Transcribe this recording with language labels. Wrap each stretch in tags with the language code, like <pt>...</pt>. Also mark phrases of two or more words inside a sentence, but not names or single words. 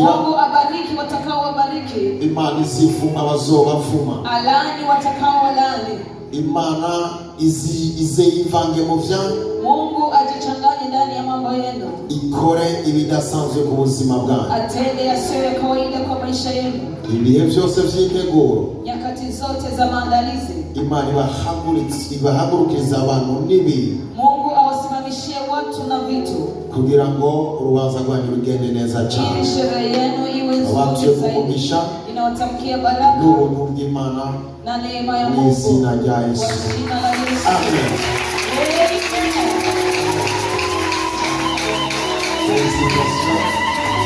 <sw>Mungu abariki watakao wabariki.</sw> <rn>Imani zivuma abazobavuma.</rn> <sw>Alani watakao walani.</sw> <rn>Imana izivange mu vyanyu.</rn> <sw>Mungu ajichanganye ndani ya mambo yenu.</sw> <rn>Ikore ibidasanzwe ku buzima bwanyu.</rn> <sw>Atende yasiyo kawaida kwa maisha yenu.</sw> <rn>Ibihe byose vy'integuro.</rn> <sw>Nyakati zote za maandalizi.</sw> <rn>Imana ibahagurukiriza abantu n'ibintu.</rn> <sw>Mungu awasimamishie watu na vitu.</sw> <rn>Kugira ngo urubanza rwanyu rugende neza cyane.</rn> <sw>Ili sherehe yenu iwe nzuri zaidi. Inawatamkia baraka</sw> <rn>n'ubuntu bw'Imana</rn> <sw>na neema ya Mungu.</sw> <rn>N'izina rya Yesu. Amen. Amen.</rn>